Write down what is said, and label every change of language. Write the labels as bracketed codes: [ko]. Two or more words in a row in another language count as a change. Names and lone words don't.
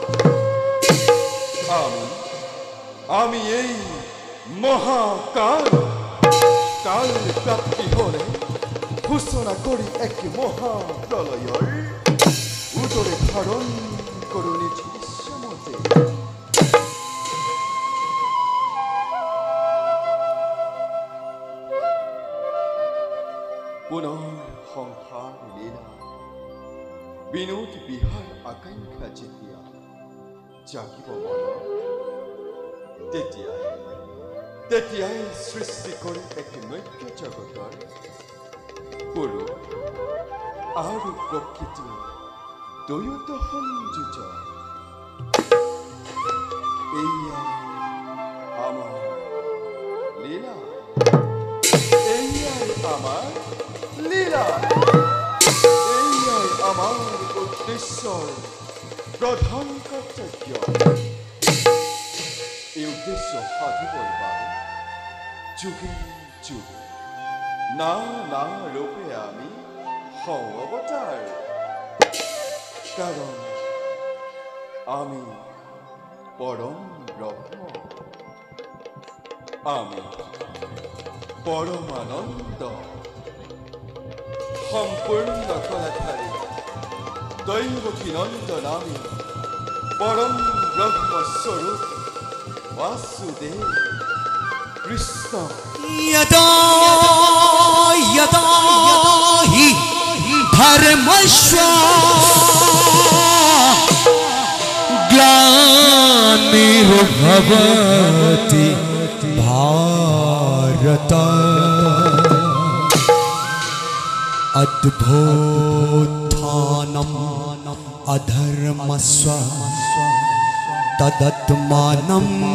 [as] আমি এই মহাকাল কাল প্রাপ্তি হলে ঘোষণা করি এক মহাপ্রলয়র উদরে ধারণ করুন ইচ্ছামতে পুনঃসংহার লীলা বিনোদ বিহার আকাঙ্ক্ষা যেতিয়া জাগিব মন তেতিয়াই সৃষ্টি কৰি এক নৈক্য জগতৰ পুৰুষ আৰু প্ৰকৃতি দুয়োত সংযোজন এয়াই আমাৰ লীলা এয়াই আমাৰ লীলা এয়াই আমাৰ উদ্দেশ্যৰ প্ৰধান কৰ্তব্য এই উদ্দেশ্য সাধিবৰ বাবে যুগে যুগে নানা রূপে আমি হও অবতার, কারণ আমি পরম ব্রহ্ম, আমি পরমানন্দ, সম্পূর্ণ কলাধারী দৈবকী নন্দন আমি, পরম ব্রহ্মস্বরূপ वासुदेव कृष्ण। [sa] यदा यदा हि धर्मस्य ग्लानिर्भवति भारत, अद्भुत्थानम् अधर्मस्य तदत्मानं